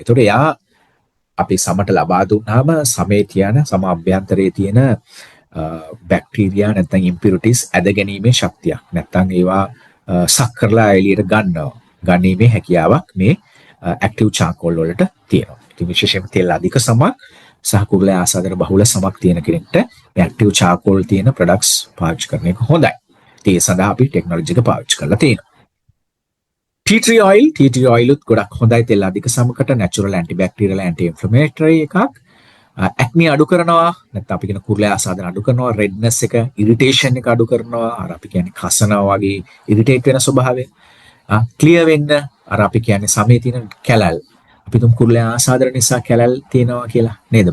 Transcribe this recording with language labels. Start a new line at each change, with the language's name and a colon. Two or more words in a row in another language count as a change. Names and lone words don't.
Sinhala: ඒතකොට එයා අපි සමට ලබා දුන්නාම සමේ තියෙන සම අභ්‍යන්තරයේ තියෙන බැක්ටීරියා නැත්නම් ඉම්පියුරිටිස් ඇද ගැනීමේ ශක්තියක් නැත්නම් ඒවා සක් කරලා එළියට ගන්නීමේ හැකියාවක් මේ
English: active charcoal
Sinhala: වලට තියෙනවා. ඉතින් විශේෂයෙන්ම තෙල් අධික සමක් සහ කුරුලෑ ආසාදන බහුල සමක් තියෙන කෙනෙක්ට මේ
English: active charcoal
Sinhala: තියෙන ප්‍රොඩක්ට්ස් පාවිච්චි කරන එක හොඳයි. ඉතින් ඒ සඳහා අපි ටෙක්නොලොජි එක පාවිච්චි කරලා තියෙනවා.
English: tea tree oil
Sinhala: උත් ගොඩක් හොඳයි තෙල් අධික සමකට
English: natural antibacterial anti-inflammatory
Sinhala: එකක්. acne අඩු කරනවා නැත්නම් අපි කියන කුරුලෑ ආසාදන අඩු කරනවා, redness එක, irritation එක අඩු කරනවා, අර අපි කියන්නේ කසනවා වගේ irritate වෙන ස්වභාවය clear වෙන්න අර අපි කියන්නේ සමේ තියෙන කැලල් අපි තුම් කුරුල්ලේ ආසාදන නිසා කැලල් තියෙනවා කියලා නේද?